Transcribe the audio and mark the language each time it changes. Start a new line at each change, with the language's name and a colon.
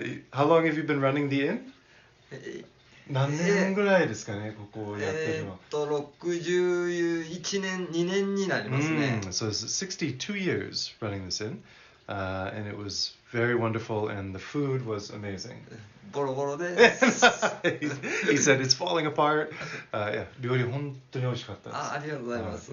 English: How long have you been running the inn? え
Japanese: 何年ぐらいですかね、ここやってるの。 61年、2年になりますね。
English: So it's 62 years running this inn, and it was very wonderful, and the food was amazing.
Japanese: ボロボロです。
English: He said it's falling apart. Yeah,
Japanese: 料理本当に美味しかったです。ありがとうございます。